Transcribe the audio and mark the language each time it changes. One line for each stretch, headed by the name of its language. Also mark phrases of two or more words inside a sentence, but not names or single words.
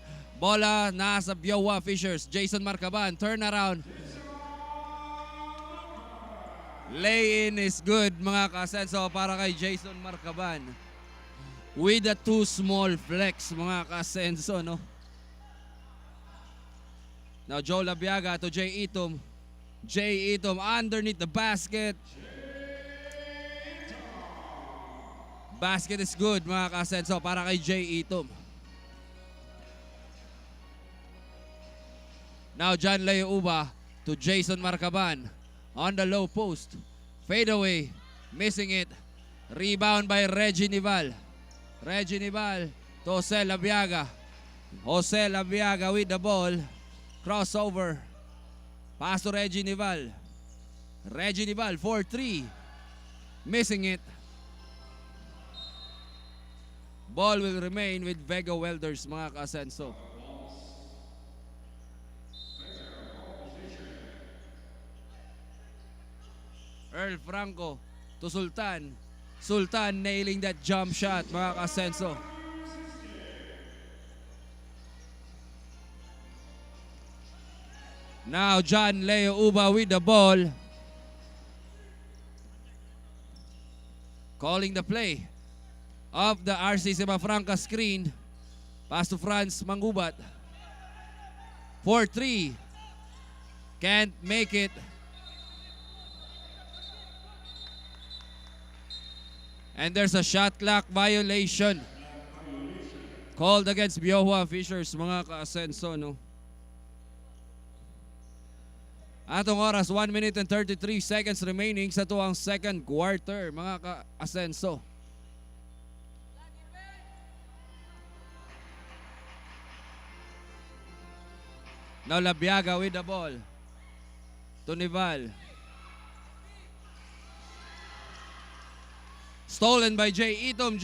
Cebuano: Bola nasa Biowa Fishers.
English: Jason Marcaban, turnaround. Lay-in is good,
Cebuano: mga kasenso, para kay Jason Marcaban.
English: With a too small flex,
Cebuano: mga kasenso, no?
English: Now, Joe Labiaga to Jay Itom. Jay Itom underneath the basket. Basket is good, mga kasenso, para kay Jay Itom. Now, John Leo Uba to Jason Marcaban. On the low post. Fade away. Missing it. Rebound by Reggie Nival. Reggie Nival to Jose Labiaga. Jose Labiaga with the ball. Crossover. Pass to Reggie Nival. Reggie Nival for 3. Missing it. Ball will remain with Vega Welders,
Cebuano: mga kasenso.
English: Earl Franco to Sultan. Sultan nailing that jump shot,
Cebuano: mga kasenso.
English: Now John Leo Uba with the ball. calling the play of the RC Semafranca screen. Pass to Franz Mangubat. 4-3. Can't make it. And there's a shot clock violation called against Biohua Fishers,
Cebuano: mga ka-asenso, no? Atong oras,
English: 1 minute and 33 seconds remaining
Cebuano: sa tuwang
English: second quarter,
Cebuano: mga ka-asenso.
English: Now Labiaga with the ball. Tunival. Stolen by Jay Itom.